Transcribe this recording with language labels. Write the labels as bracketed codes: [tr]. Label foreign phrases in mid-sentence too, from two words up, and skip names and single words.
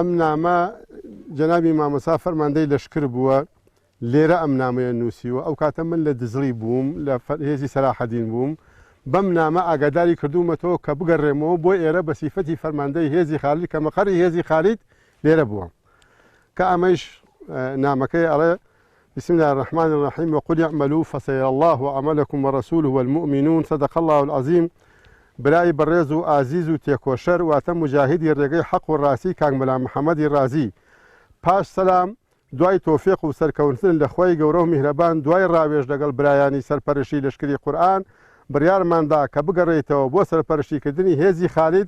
[ckb] نامە جەنابی مامۆستا فەرماندەی لەشکر بووە لێرە ئەم نامەیە نووسیوە ئەو کاتە من لە دزڵی بووم لە هێزی سەلاحەدین بووم بەم نامە ئاگاداری کردومەتەوە کە بگەڕێمەوە بۆ ئێرە بە سیفەتی فەرماندەی هێزی خالید کە مەقەری هێزی خالید لێرە بووە کە ئەمەش نامەکەی ئەڵێ [ar] بسم الله الرحمن الرحيم وقل اعملوا فسيرى الله عملكم ورسوله والمؤمنون صدق الله العظيم [ckb] برای بەڕێز و ئازیز و تێکۆشەر واتە مجاهدی ڕێگەی حەق و ڕاستی کاک مەلا محەممەدی رازی پاش سەلام دوای تۆفیق و سەرکەوتن لە خۆی گەورە و میهرەبان دوای ڕاوێژ لەگەڵ برایانی سەرپەرشی لەشکری قورئان بڕیارماندا کە بگەڕێیتەوە بۆ سەرپەرشتیکردنی هێزی خالید